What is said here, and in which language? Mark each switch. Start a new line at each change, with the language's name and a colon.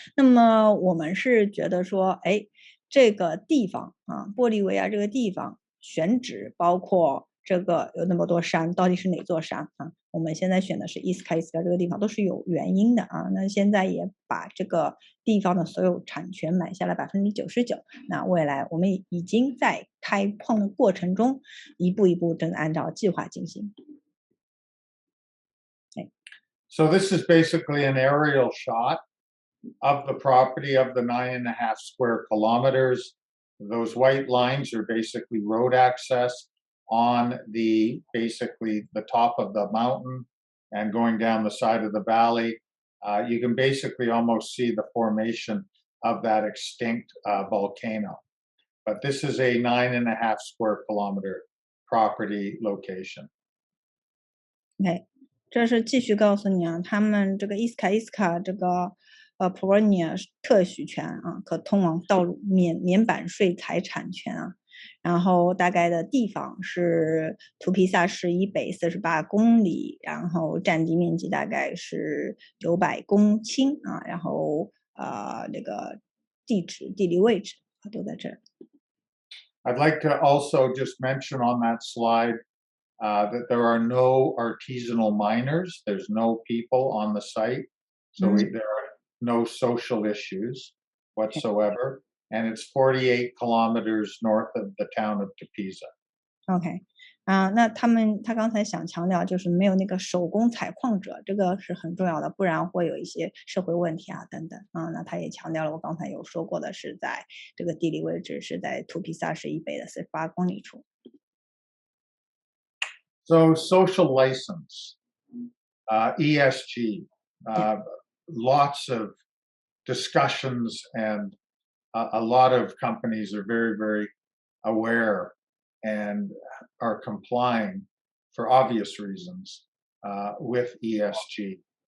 Chinese: 那么我们是觉得说，这个地方玻利维亚这个地方选址包括这个有那么多山，到底是哪座山我们现在选的是Iska这个地方，都是有原因的那现在也把这个地方的所有产权买下来99%。那未来我们已经在开矿的过程中，一步一步正按照计划进行。
English: So this is basically an aerial shot of the property of the 9.5 square kilometers. Those white lines are basically road access on basically the top of the mountain and going down the side of the valley. you can basically almost see the formation of that extinct volcano. But this is a 9.5 square kilometer property location.
Chinese: OK，这是继续告诉你啊，他们这个伊斯卡这个普尔尼亚特许权啊，可通往道路免版税财产权啊。然后大概的地方是图皮萨市以北48公里，然后占地面积大概是900公顷啊，然后那个地理位置都在这儿。
English: I'd like to also just mention on that slide that there are no artisanal miners. There's no people on the site. So there are no social issues whatsoever. And it's 48 kilometers north of the town of Tepeza.
Chinese: OK，那他刚才想强调就是没有那个手工采矿者，这个是很重要的，不然会有一些社会问题啊等等啊。那他也强调了我刚才有说过的，是在这个地理位置是在图皮萨市以北的48公里处。
English: So social license, ESG, lots of discussions, and a lot of companies are very, very aware and are complying for obvious reasons with ESG.